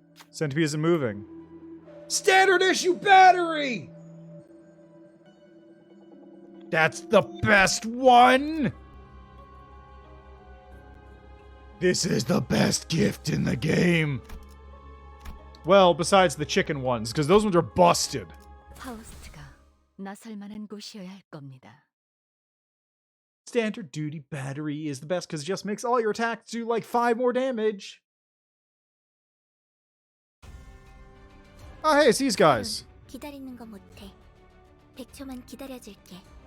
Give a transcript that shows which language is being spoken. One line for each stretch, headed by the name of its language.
English: Centipede isn't moving. Standard issue battery! That's the best one! This is the best gift in the game. Well, besides the chicken ones, because those ones are busted.
Korean: 파우스트가 나설 만한 곳이어야 할 겁니다.
English: Standard duty battery is the best because it just makes all your attacks do like 5 more damage. Oh, hey, it's these guys.
Korean: 기다리는 거 못해. 100초만 기다려줄게.